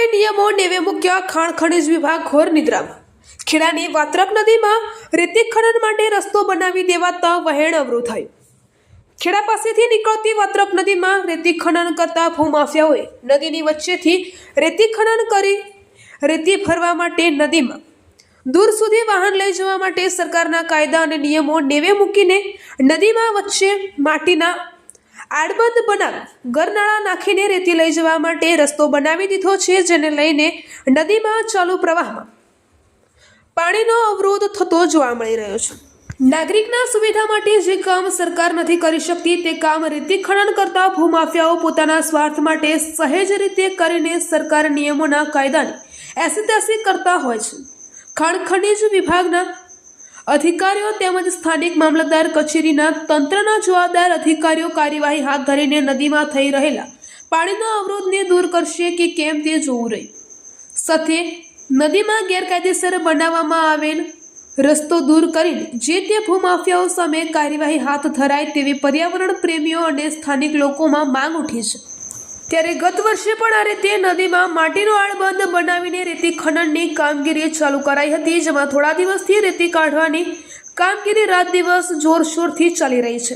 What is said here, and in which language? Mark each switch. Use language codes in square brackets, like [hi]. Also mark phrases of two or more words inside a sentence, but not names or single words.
[gu] નિયમો નેવે મૂક્યા ખાણ ખનીજ વિભાગ ઘોર નિદ્રામાં। ખેડાની વાત્રક નદીમાં રેતી ખનન માટે રસ્તો બનાવી દેવાતા વહેણ અવરોધ થયું। ખેડા પાસેથી નીકળતી વાત્રક નદીમાં રેતી ખનન કરતા ભૂમાફિયાઓએ નદીની વચ્ચેથી રેતી ખનન કરી રેતી ભરવા માટે નદીમાં દૂર સુધી વાહન લઈ જવા માટે સરકારના કાયદા અને નિયમો નેવે મૂકીને નદીમાં વચ્ચે માટીના આડબંધ બનાવી ગરનાળા નાખીને રેતી લઈ જવા માટે રસ્તો બનાવી દીધો છે, જેને લઈને નદીમાં ચાલુ પ્રવાહમાં પાણીનો અવરોધ થતો જોવા મળી રહ્યો છે। નાગરિકના સુવિધા માટે જે કામ સરકાર નથી કરી શકતી તે કામ રેતી ખનન કરતા ભૂમાફિયાઓ પોતાના સ્વાર્થ માટે સહેજ રીતે કરીને સરકાર નિયમોના કાયદાની એસીતેસી કરતા હોય છે। ખાણ ખનિજ વિભાગના અધિકારીઓ તેમજ સ્થાનિક મામલતદાર કચેરીના તંત્રના જવાબદાર અધિકારીઓ કાર્યવાહી હાથ ધરીને નદીમાં થઈ રહેલા પાણીના અવરોધને દૂર કરશે કે કેમ તે જોવું રહ્યું। સાથે નદીમાં ગેરકાયદેસર બનાવવામાં આવેલ રસ્તો દૂર કરીને જે તે ભૂમાફિયાઓ સામે કાર્યવાહી હાથ ધરાય તેવી પર્યાવરણ પ્રેમીઓ અને સ્થાનિક લોકોમાં માંગ ઉઠી છે। ત્યારે ગત વર્ષે પણ આ રીતે નદીમાં માટીનો આડબંધ બનાવીને રેતી ખનનની કામગીરી ચાલુ કરાઈ હતી, જેમાં થોડા દિવસથી રેતી કાઢવાની કામગીરી રાત દિવસ જોરશોરથી ચાલી રહી છે।